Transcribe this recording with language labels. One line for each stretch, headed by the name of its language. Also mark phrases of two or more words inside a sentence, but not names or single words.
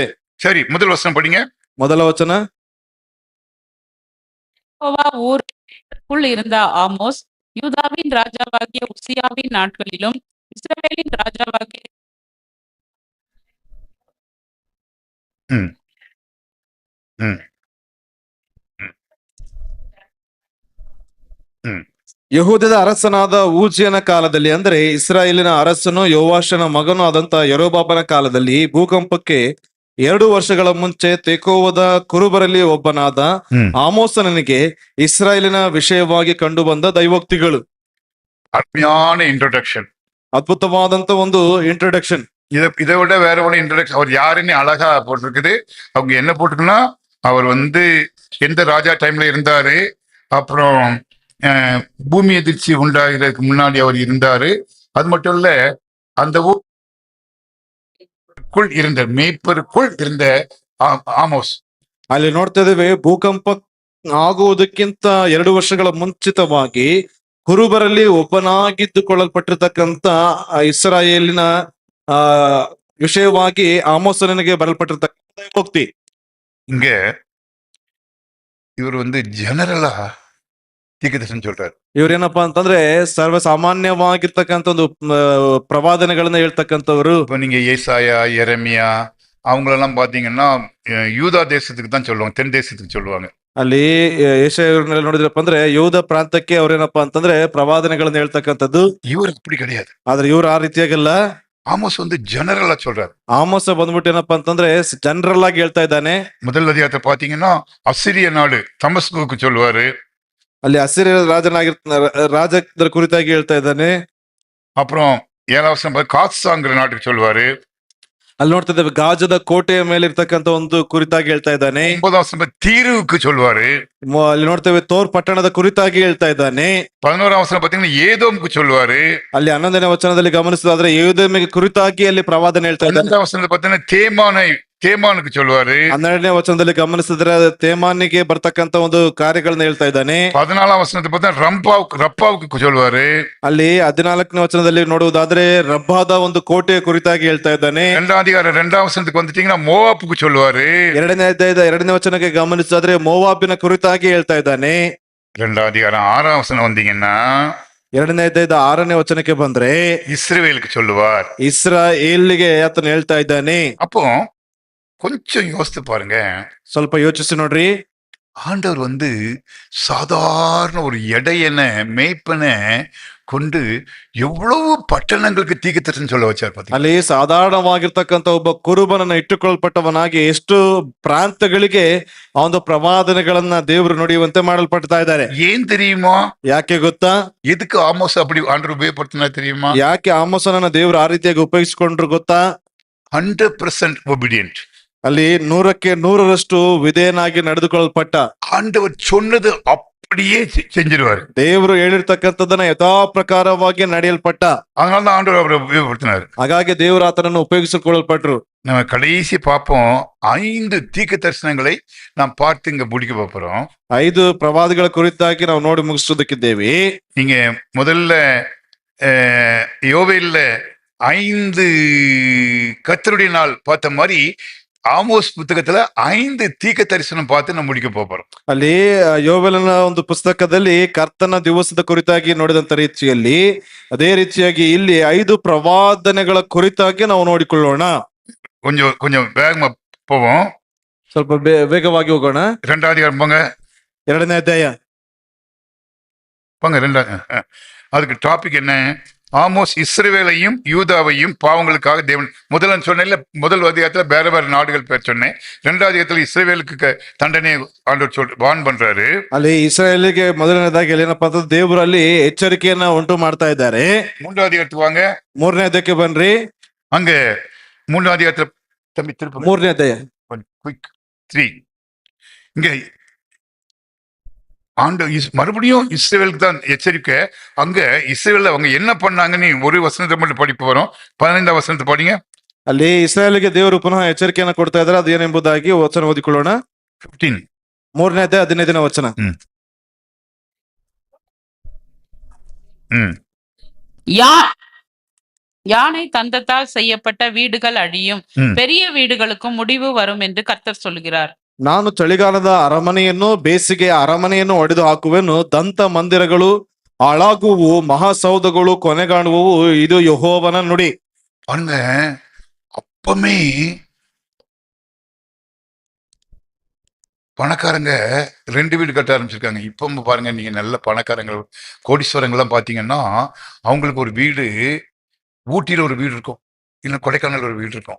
Tamil: சரி, முதல் வசனம் படிங்க.
Kannada: ಮೊದಲ ವಚನ.
Tamil: ஊருக்குள் இருந்த ஆமோஸ் யூதாவின் ராஜாவாகிய உசியாவின் நாட்களிலும் இஸ்ரவேலின் ராஜாவாகிய
Kannada: ಯಹೂದದ ಅರಸನಾದ ಊಜಿಯನ ಕಾಲದಲ್ಲಿ, ಅಂದ್ರೆ ಇಸ್ರಾಯೇಲಿನ ಅರಸನು ಯೋವಾಷನ ಮಗನು ಆದಂತ ಯೆರೊಬಾಮನ ಕಾಲದಲ್ಲಿ ಭೂಕಂಪಕ್ಕೆ 2 ವರ್ಷಗಳ ಮುಂಚೆ ತೆಕೋವದ ಕುರುಬರಲ್ಲಿ ಒಬ್ಬನಾದ ಆಮೋಸನಿಗೆ ಇಸ್ರಾಯೇಲಿನ ವಿಷಯವಾಗಿ ಕಂಡು ಬಂದ ದೈವೋಕ್ತಿಗಳು.
Tamil: அருமையான இன்ட்ரோடக்ஷன்,
Kannada: ಅದ್ಭುತವಾದಂತ ಒಂದು ಇಂಟ್ರೊಡಕ್ಷನ್.
Tamil: இதை விட வேற ஒன்று இன்ட்ரடக்ஷன் அவர் யாருன்னு அழகா போட்டிருக்குது. அவங்க என்ன போட்டிருக்குன்னா, அவர் வந்து எந்த ராஜா டைம்ல இருந்தாரு, அப்புறம் பூமி எதிர்ச்சி உண்டாகிறதுக்கு முன்னாடி அவர் இருந்தாரு. அது மட்டும் இல்ல, அந்த ஊருக்குள் இருந்த மேய்ப்பருக்குள் இருந்த ஆமோஸ்.
Kannada: ಅಲ್ಲಿ ನೋಡ್ತಾ ಇದ್ದೇವೆ, ಭೂಕಂಪ ಆಗುವುದಕ್ಕಿಂತ 2 ವರ್ಷಗಳ ಮುಂಚಿತವಾಗಿ ಕುರುಬರಲ್ಲಿ ಒಬ್ಬನಾಗಿದ್ದುಕೊಳ್ಳಲ್ಪಟ್ಟಿರ್ತಕ್ಕಂತ ಇಸ್ರಾಯೇಲಿನ ಆ ವಿಷಯವಾಗಿ ಆಮೋಸನಿಗೆ ಬರಲ್ಪಟ್ಟಿರ್ತಕ್ಕಂಥ ದೈವೋಕ್ತಿ.
Tamil: இங்க இவர் வந்து ஜெனரலா தீர்க்கதரிசனம் சொல்றாரு.
Kannada: ಇವ್ರೇನಪ್ಪಾ ಅಂತಂದ್ರೆ ಸರ್ವಸಾಮಾನ್ಯವಾಗಿರ್ತಕ್ಕಂಥ ಒಂದು ಪ್ರವಾದನೆಗಳನ್ನ ಹೇಳ್ತಕ್ಕಂಥವ್ರು.
Tamil: இப்ப நீங்க ஏசாயா, எரேமியா அவங்களெல்லாம் பாத்தீங்கன்னா யூதா தேசத்துக்கு தான் சொல்லுவாங்க, தென் தேசத்துக்கு சொல்லுவாங்க.
Kannada: ಅಲ್ಲಿ ಯೆಶಾಯನೆಲ್ಲ ನೋಡಿದ್ರಪ್ಪ ಅಂದ್ರೆ ಯೂದ ಪ್ರಾಂತಕ್ಕೆ ಅವ್ರೇನಪ್ಪಾ ಅಂತಂದ್ರೆ ಪ್ರವಾದನೆಗಳನ್ನ ಹೇಳ್ತಕ್ಕಂಥದ್ದು.
Tamil: இவர் அப்படி கிடையாது.
Kannada: ಆದ್ರೆ ಇವ್ರು ಆ ರೀತಿಯಾಗಲ್ಲ.
Tamil: ஆமோஸ் வந்து ஜெனரலா சொல்றாரு.
Kannada: ಆಮೋಸ ಬಂದ್ಬಿಟ್ಟು ಏನಪ್ಪಾ ಅಂತಂದ್ರೆ ಜನರಲ್ ಆಗಿ ಹೇಳ್ತಾ ಇದ್ದಾನೆ.
Tamil: முதல் அதிகாரத்தை பாத்தீங்கன்னா அசிரிய நாடு தமஸ்குக்கு சொல்லுவாரு.
Kannada: ಅಲ್ಲಿ ಅಸಿರಿಯ ರಾಜರ ಕುರಿತಾಗಿ ಹೇಳ್ತಾ ಇದ್ದಾನೆ.
Tamil: அப்புறம் 7ஆம் வசனம் காத்சாங்கிற நாட்டுக்கு சொல்லுவாரு.
Kannada: ಅಲ್ಲಿ ನೋಡ್ತಾ ಇದ್ದೇವೆ ಗಾಜದ ಕೋಟೆಯ ಮೇಲೆ ಇರ್ತಕ್ಕಂಥ ಒಂದು ಕುರಿತಾಗಿ ಹೇಳ್ತಾ ಇದ್ದಾನೆ.
Tamil: 9ஆம் வசனம் தீருவுக்கு சொல்லுவாரு.
Kannada: ಅಲ್ಲಿ ನೋಡ್ತೇವೆ ತೋರ್ ಪಟ್ಟಣದ ಕುರಿತಾಗಿ ಹೇಳ್ತಾ ಇದ್ದಾನೆ.
Tamil: 11ஆம் வசனம் பாத்தீங்கன்னா ஏதோமுக்கு சொல்லுவாரு.
Kannada: ಅಲ್ಲಿ 11ನೇ ವಚನದಲ್ಲಿ ಗಮನಿಸಿದ್ರೆ ಏದೋಮಿಗೆ ಕುರಿತಾಗಿ ಅಲ್ಲಿ ಪ್ರವಾದನೆ ಹೇಳ್ತಾ ಇದ್ದಾನೆ.
Tamil: 12ஆம் வசனத்தை பாத்தீங்கன்னா தேமானுக்கு சொல்லுவாரு.
Kannada: 12ನೇ ವಚನದಲ್ಲಿ ಗಮನಿಸಿದ್ರೆ ತೇಮಾನಿಗೆ ಬರ್ತಕ್ಕಂತ ಒಂದು ಕಾರ್ಯಗಳನ್ನ ಹೇಳ್ತಾ ಇದ್ದಾನೆ.
Tamil: 14ஆம் வசனத்தை பார்த்தா ரப்பாவுக்கு சொல்லுவாரு.
Kannada: ಅಲ್ಲಿ 14ನೇ ವಚನದಲ್ಲಿ ನೋಡುವುದಾದ್ರೆ ರಬ್ಬಾದ ಒಂದು ಕೋಟೆಯ ಕುರಿತಾಗಿ ಹೇಳ್ತಾ ಇದ್ದಾನೆ.
Tamil: 2ஆம் அதிகாரம் 2ஆம் வசனத்துக்கு வந்துட்டீங்கன்னா மோவாப்புக்கு சொல்லுவாரு.
Kannada: 2ನೇ ಅಧ್ಯಾಯದ 2ನೇ ವಚನಕ್ಕೆ ಗಮನಿಸಿದ್ರೆ ಮೋವಾಬಿನ ಕುರಿತಾಗಿ ಹೇಳ್ತಾ ಇದ್ದಾನೆ.
Tamil: 2ஆம் அதிகாரம் 6ஆம் வசனம் வந்தீங்கன்னா
Kannada: 2ನೇ ಅಧ್ಯಾಯದ 6ನೇ ವಚನಕ್ಕೆ ಬಂದ್ರೆ
Tamil: இஸ்ரவேலுக்கு சொல்லுவார்.
Kannada: ಇಸ್ರಾಯೇಲಿಗೆ ಆತನ ಹೇಳ್ತಾ ಇದ್ದಾನೆ.
Tamil: அப்போ கொஞ்சம் யோசித்து பாருங்க.
Kannada: ಸ್ವಲ್ಪ ಯೋಚಿಸಿ ನೋಡ್ರಿ.
Tamil: ஆண்டவர் வந்து சாதாரண ஒரு எடையன மேய்ப்பன கொண்டு எவ்வளவு பட்டணங்களுக்கு தீர்க்கதரிசனம் சொல்ல வச்சார் பாத்தீங்களா?
Kannada: ಅಲ್ಲಿ ಸಾಧಾರಣವಾಗಿರ್ತಕ್ಕಂಥ ಒಬ್ಬ ಕುರುಬನನ್ನ ಇಟ್ಟುಕೊಳ್ಪಟ್ಟವನಾಗಿ ಎಷ್ಟು ಪ್ರಾಂತಗಳಿಗೆ ಆ ಒಂದು ಪ್ರವಾದನೆಗಳನ್ನ ದೇವರು ನುಡಿಯುವಂತೆ ಮಾಡಲ್ಪಡ್ತಾ ಇದ್ದಾರೆ.
Tamil: ஏன் தெரியுமா?
Kannada: ಯಾಕೆ ಗೊತ್ತಾ?
Tamil: எதுக்கு ஆமோஸ் அப்படி ஆண்டவர் உபயோகப்படுத்தினா தெரியுமா?
Kannada: ಯಾಕೆ ಆಮೋಸನನ್ನ ದೇವರು ಆ ರೀತಿಯಾಗಿ ಉಪಯೋಗಿಸಿಕೊಂಡ್ರು ಗೊತ್ತಾ? 100% ಒಬಿಡಿಯಂಟ್. ಅಲ್ಲಿ 100ಕ್ಕೆ 100ರಷ್ಟು ವಿಧೇಯನಾಗಿ ನಡೆದುಕೊಳ್ಳಲ್ಪಟ್ಟ.
Tamil: ஆண்டவர் சொன்னது அப்படியே செஞ்சிருவாரு.
Kannada: ದೇವರು ಹೇಳಿರ್ತಕ್ಕಂಥದ್ದನ್ನ ಯಥಾ ಪ್ರಕಾರವಾಗಿ ನಡೆಯಲ್ಪಟ್ಟ.
Tamil: அதனாலதான் ஆண்டவர் அவரை உபயோகப்படுத்தினார்.
Kannada: ಹಾಗಾಗಿ ದೇವರು ಆತನನ್ನು ಉಪಯೋಗಿಸಿಕೊಳ್ಳಲ್ಪಟ್ರು.
Tamil: நம்ம கடைசி பார்ப்போம். 5 தீர்க்க தரிசனங்களை நாம் பார்த்து இங்க முடிக்க போறோம்.
Kannada: 5 ಪ್ರವಾದಿಗಳ ಕುರಿತಾಗಿ ನಾವು ನೋಡಿ ಮುಗಿಸೋದಕ್ಕಿದ್ದೇವೆ.
Tamil: நீங்க முதல்ல யோவேல்ல 5 கர்த்தருடைய நாள் பார்த்த மாதிரி ஆமோஸ் புத்தகத்துல 5 தீர்க்க தரிசனம் பார்த்து நம்ம முடிக்க போறோம்.
Kannada: ಅಲ್ಲಿ ಯೋವೇಲನ ಒಂದು ಪುಸ್ತಕದಲ್ಲಿ ಕರ್ತನ ದಿವಸದ ಕುರಿತಾಗಿ ನೋಡಿದಂತ ರೀತಿಯಲ್ಲಿ ಅದೇ ರೀತಿಯಾಗಿ ಇಲ್ಲಿ 5 ಪ್ರವಾದನೆಗಳ ಕುರಿತಾಗಿ ನಾವು ನೋಡಿಕೊಳ್ಳೋಣ.
Tamil: கொஞ்சம் வேகமா போவோம்.
Kannada: ಸ್ವಲ್ಪ ವೇಗವಾಗಿ ಹೋಗೋಣ.
Tamil: 2ஆம் அதிகாரம் போங்க.
Kannada: 2ನೇ ಅಧ್ಯಾಯ
Tamil: போங்க. 2. அதுக்கு டாபிக் என்ன? ஆமோஸ் இஸ்ரவேலையும் யூதாவையும் பாவங்களுக்காக தேவன் முதல்ல சொன்னேன்ல, முதல் அதிகாரத்துல வேற வேற நாடுகள் பேர் சொன்னேன். 2ஆம் அதிகாரத்துல இஸ்ரவேலுக்கு தண்டனை ஆண்டவர் வான் பண்றாரு.
Kannada: ಅಲ್ಲಿ ಇಸ್ರಾಯೇಲಿಗೆ ಮೊದಲನೇದಾಗಿ ಏನಪ್ಪಾ ಅಂತಂದ್ರೆ ದೇವರು ಅಲ್ಲಿ ಎಚ್ಚರಿಕೆಯನ್ನ ಉಂಟು ಮಾಡ್ತಾ ಇದ್ದಾರೆ.
Tamil: 3ஆம் அதிகாரத்துக்கு வாங்க.
Kannada: 3ನೇ ಅಧ್ಯಾಯಕ್ಕೆ ಬನ್ರಿ.
Tamil: அங்க 3ஆம் அதிகாரத்துல தம்பி திருப்பி
Kannada: 3ನೇ ಅಧ್ಯಾಯ
Tamil: குயிக் 3. இங்க மறுபடியும் இஸ்ரவேலுக்கு தான் எச்சரிக்கை. அங்க இஸ்ரவேல்ல அவங்க என்ன பண்ணாங்கன்னு ஒரு வசனத்தை மட்டும் படிப்பு வரும். 15ஆம் வசனத்தை படிங்க.
Kannada: ಅಲ್ಲಿ ಇಸ್ರಾಯೇಲಿಗೆ ದೇವರು ಪುನಃ ಎಚ್ಚರಿಕೆಯನ್ನು ಕೊಡ್ತಾ ಇದ್ದಾರೆ. ಅದು ಏನೆಂಬುದಾಗಿ ವಚನ ಓದಿಕೊಳ್ಳೋಣ. 15. 3ನೇ ಅಧ್ಯಾಯ 15ನೇ ವಚನ.
Tamil: யானை தந்தத்தால் செய்யப்பட்ட வீடுகள் அழியும், பெரிய வீடுகளுக்கும் முடிவு வரும் என்று கர்த்தர் சொல்கிறார்.
Kannada: ನಾನು ಚಳಿಗಾಲದ ಅರಮನೆಯನ್ನು ಬೇಸಿಗೆಯ ಅರಮನೆಯನ್ನು ಒಡೆದು ಹಾಕುವೆನು. ದಂತ ಮಂದಿರಗಳು ಹಾಳಾಗುವು, ಮಹಾಸೌಧಗಳು ಕೊನೆಗಾಣುವು. ಇದು ಯೆಹೋವನ ನುಡಿ.
Tamil: பாருங்க, அப்பமே பணக்காரங்க 2 வீடு கட்ட ஆரம்பிச்சிருக்காங்க. இப்போ பாருங்க, நீங்க நல்ல பணக்காரங்க கோடீஸ்வரங்கள்லாம் பாத்தீங்கன்னா அவங்களுக்கு ஒரு வீடு ஊட்டியில ஒரு வீடு இருக்கும், இல்ல கொடைக்கானல் ஒரு வீடு இருக்கும்.